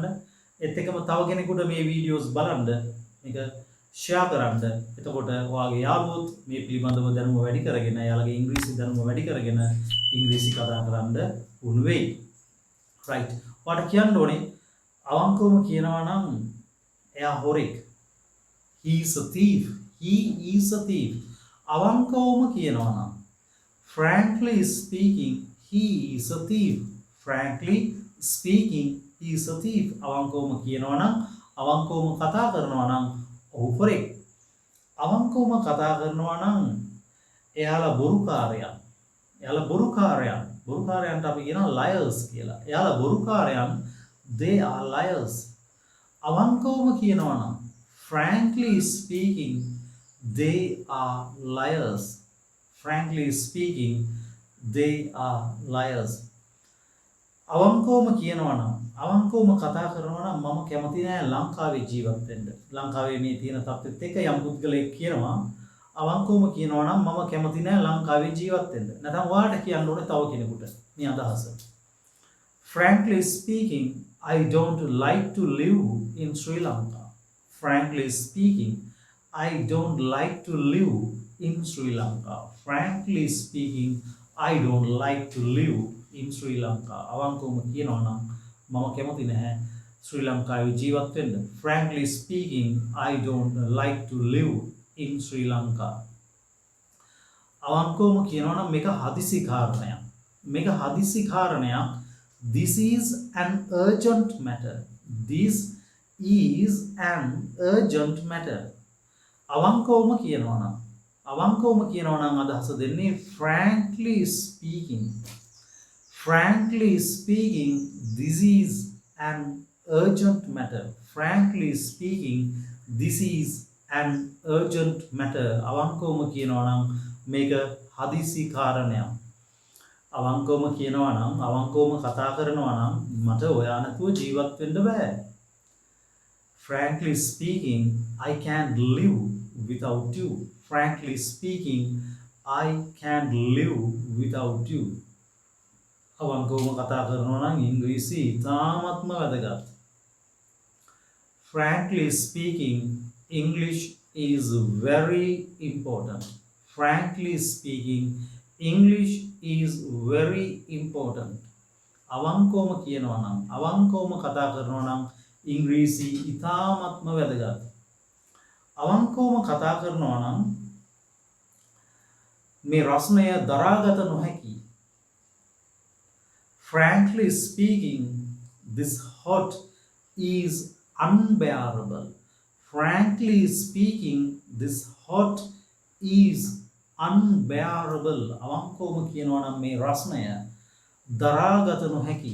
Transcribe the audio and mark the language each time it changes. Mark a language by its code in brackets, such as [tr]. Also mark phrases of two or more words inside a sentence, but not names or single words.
[si] ඒත් එක්කම තව කෙනෙකුට මේ වීඩියෝස් බලන්න මේක share කරන්න. එතකොට ඔයාගේ යාළුවොත් මේ පිළිබඳව දැනුම වැඩි කරගෙන එයාලගේ ඉංග්‍රීසි දැනුම වැඩි කරගෙන ඉංග්‍රීසි කතා කරන්න පුහුණු වෙයි. [en] right. [si] ඔයාට කියන්න ඕනේ අවංකවම කියනවා නම් එයා හොරෙක්. [en] He is a thief. He is a thief. [si] අවංකවම කියනවා නම් [en] frankly speaking, he is a thief. Frankly speaking, he is a thief. [si] අවංකවම කියනවා නම් අවංකවම කතා කරනවා නම් ඔහු හොරෙක්. අවංකවම කතා කරනවා නම් එයාලා බොරුකාරයන්. බොරුකාරයන්ට අපි කියනවා liars කියලා. එයාලා බොරුකාරයන්. [en] They are liars. [si] අවංකවම කියනවා නම් [en] frankly speaking, they are liars. Frankly speaking, they are liars. [si] අවංකවම කියනවා නම් අවංකවම කතා කරනවා නම් මම කැමති නෑ ලංකාවේ ජීවත් වෙන්න. ලංකාවේ මේ තියෙන තත්ත්වෙත් එක්ක යම් පුද්ගලයෙක් කියනවා අවංකවම කියනවා නම් මම කැමති නෑ ලංකාවේ ජීවත් වෙන්න. නැත්නම් ඔයාලට කියන්න ඕනේ තව කෙනෙකුට මේ අදහස. [en] Frankly speaking, I don't like to live in Sri Lanka. Frankly speaking, I don't like to live in Sri Lanka. Frankly speaking, I don't like to live in Sri Lanka. [si] අවංකවම කියනවා නම් මම කැමති නැහැ ශ්‍රී ලංකාවේ ජීවත් වෙන්න. [en] Frankly speaking, I don't like to live in Sri Lanka. [si] අවංකවම කියනවා නම් මේක හදිසි කාරණයක්. මේක හදිසි කාරණයක්. [en] This is an urgent matter. This is an urgent matter. [si] අවංකවම කියනවා නම් අදහස දෙන්නේ [en] frankly speaking. Frankly speaking, this is an urgent matter. Frankly speaking, this is an urgent matter. [si] අවංකවම කියනවා නම් මේක හදිසි කාරණයක්. අවංකවම කියනවා නම් අවංකවම කතා කරනවා නම් මට ඔයා නැතුව ජීවත් වෙන්න බෑ. [en] Frankly speaking, I can't live without you. Frankly speaking, I can't live without you. [si] අවංකවම කතා කරනවා නම් ඉංග්‍රීසි ඉතාමත්ම වැදගත්. [en] Frankly speaking, English is very important. Frankly speaking, English is very important. [si] අවංකවම කියනවා නම් අවංකවම කතා කරනවා නම් ඉංග්‍රීසි ඉතාමත්ම වැදගත්. අවංකවම කතා කරනවා නම් මේ රස්නය දරාගත නොහැකි. [en] Frankly speaking, this hurt is unbearable. Frankly speaking, this hurt is unbearable. [si] අවංකවම කියනවා නම් මේ රස්නය දරාගත නොහැකි.